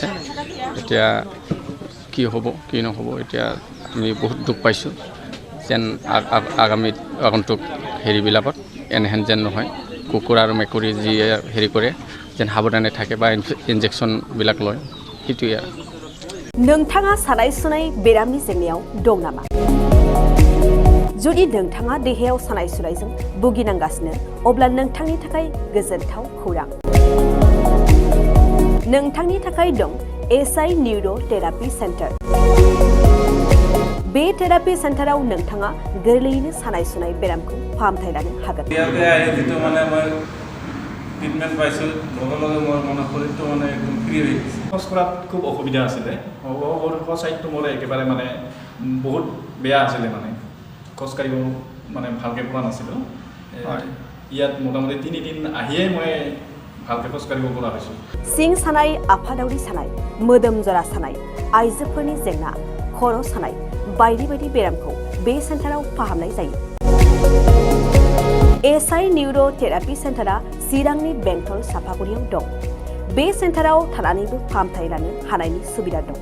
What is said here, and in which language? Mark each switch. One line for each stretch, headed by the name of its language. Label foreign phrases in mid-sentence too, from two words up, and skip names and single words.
Assamese: এতিয়া কি হ'ব কি নহ'ব এতিয়া আমি বহুত দুখ পাইছোঁ। যেন আগন্তুক বিলাকত এনেহেন যেন নহয়। কুকুৰ আৰু মেকুৰী যিয়ে কৰে যেন সাৱধানে থাকে বা ইনজেকশ্যনবিলাক লয়, সেইটোৱে আৰু।
Bodo: नोंथाङा सानाय सुनाय बेरामनि जेंनायाव दं नामा? जुदि नोंथाङा देहायाव सानाय सुनायजों भुगिनांगासिनो अब्ला नोंथांनि थाखाय गोजोनथाव खौरां। नोंथांनि थाखाय दं एसआइ निउर' थेरापि सेन्टार। बे थेरापि सेन्टाराव नोंथाङा गोरलैयैनो सानाय सुनाय बेरामखौ फाहामथाय लानो हागोन।
Assamese: ট্ৰিটমেণ্ট পাইছোঁ, লগে লগে মোৰ শৰীৰটো একদম ফ্ৰী হৈ গৈছে। খোজ কঢ়াত খুব অসুবিধা আছিলে। চাইডটো মোৰ একেবাৰে বহুত বেয়া আছিলে। খোজ কাঢ়িব ভালকৈ পৰা নাছিলোঁ। ইয়াত মোটামুটি 3 দিন আহিয়েই মই ভালকৈ খোজ কাঢ়িব পৰা হৈছোঁ।
Bodo: सिं सानाय, आफादावरि सानाय, मोदोम जरा सानाय, आइजोफोरनि जेंना, खर' सानाय बायदि बायदि बेरामखौ बे सेन्टाराव फाहामनाय जायो। एसआइ निउर' थेरापि सेन्टारा चिरांनि बेंटल सापागुरियाव दं। बे सेन्टाराव थानानैबो फाहामथाय लानो हानायनि सुबिदा दं।